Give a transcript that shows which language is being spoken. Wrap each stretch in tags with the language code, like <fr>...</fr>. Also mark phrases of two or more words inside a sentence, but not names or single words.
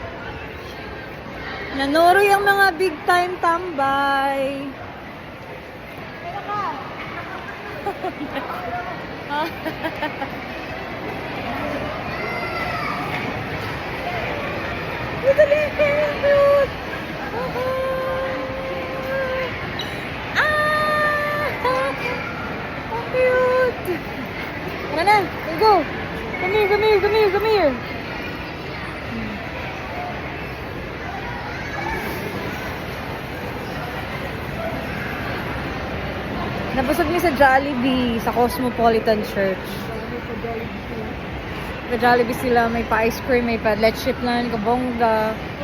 <tl>Nanuro yung mga</tl> <en>big time</en> <tl>tambay. Kaya ka. Dali,</tl> <en>very cute. How cute.</en> <tl>Tara na,</tl> <en>let's go. Come here, come here, come here, come here.</en> <tl>Nabusog niya sa Jollibee, sa Cosmopolitan Church. Sa Jollibee sila, may pa-ice cream, may pa-leche plan, kabongga.</tl>